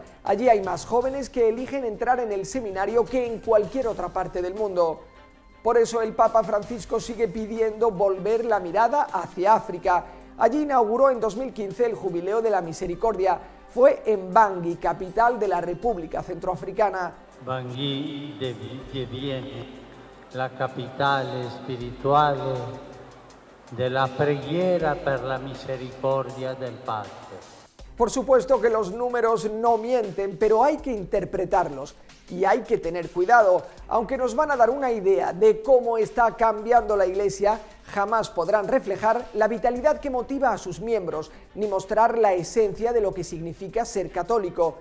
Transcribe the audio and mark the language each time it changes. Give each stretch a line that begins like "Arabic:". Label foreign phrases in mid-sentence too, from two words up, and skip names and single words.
Spanish: Allí hay más jóvenes que eligen entrar en el seminario que en cualquier otra parte del mundo. Por eso el Papa Francisco sigue pidiendo volver la mirada hacia África. Allí inauguró en 2015 el Jubileo de la Misericordia. Fue en Bangui, capital de la República Centroafricana.
Italian: Bangui diviene la capitale spirituale della preghiera per la misericordia del Padre.
Spanish: Por supuesto que los números no mienten, pero hay que interpretarlos y hay que tener cuidado. Aunque nos van a dar una idea de cómo está cambiando la Iglesia, jamás podrán reflejar la vitalidad que motiva a sus miembros, ni mostrar la esencia de lo que significa ser católico.